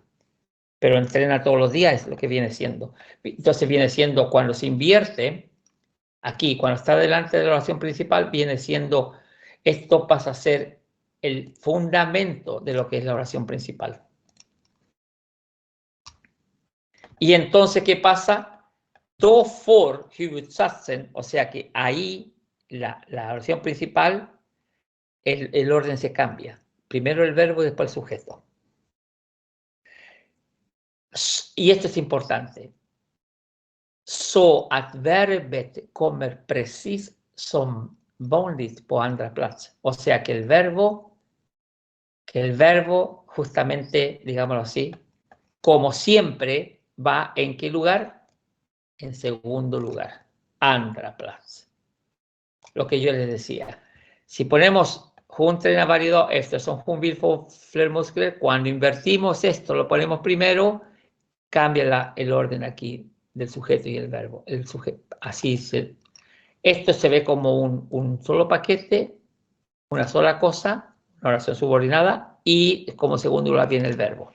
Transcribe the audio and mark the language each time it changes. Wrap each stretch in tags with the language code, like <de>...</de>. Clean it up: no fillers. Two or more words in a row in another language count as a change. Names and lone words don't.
<es>Pero entrena todos los días es lo que viene siendo. Entonces viene siendo cuando se invierte, aquí, cuando está delante de la oración principal, viene siendo, esto pasa a ser el fundamento de lo que es la oración principal. Y entonces, ¿qué pasa?</es> <sv>Då får huvudsatsen,</sv> <es>o sea que ahí la oración principal, el orden se cambia. Primero el verbo y después el sujeto. Y esto es importante.</es> <sv>Så att verbet kommer precis som vanligt på andra plats.</sv> <es>O sea que el verbo justamente, digámoslo así, como siempre, va ¿en qué lugar? En segundo lugar,</es> <sv>andra plats.</sv> <es>Lo que yo les decía. Si ponemos</es> <sv>hon tränar varje dag, eftersom hon vill få fler muskler,</sv> <es>cuando invertimos esto, lo ponemos primero, cambia el orden aquí del sujeto y el verbo. El sujeto, así esto se ve como un solo paquete, una sola cosa, una oración subordinada, y como segundo lugar viene el verbo.</es>